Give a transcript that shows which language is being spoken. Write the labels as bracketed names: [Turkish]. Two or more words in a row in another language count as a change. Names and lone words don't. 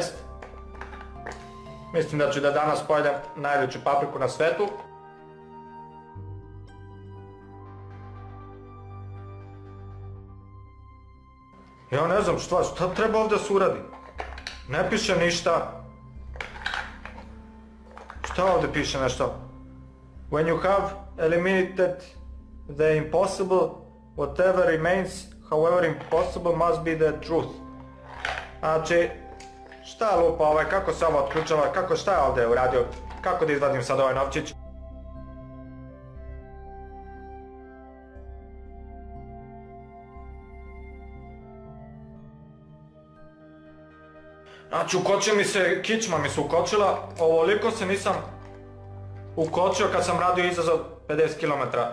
[Serbian] Mislim da ću da danas pojedem najveću papriku na svetu. Ja ne znam šta treba ovdje se uradi. Ne piše ništa. Šta ovdje piše nešto? [English] When you have eliminated the impossible, whatever remains, however impossible, must be the truth. [Serbian] Znači, šta lupa kako se ovo otključava, šta je ovdje uradio, kako da izvadim sad ovaj novčić? Znači ukočio mi se, kičma mi se ukočila, ovoliko se nisam ukočio kad sam radio izazov 50 km.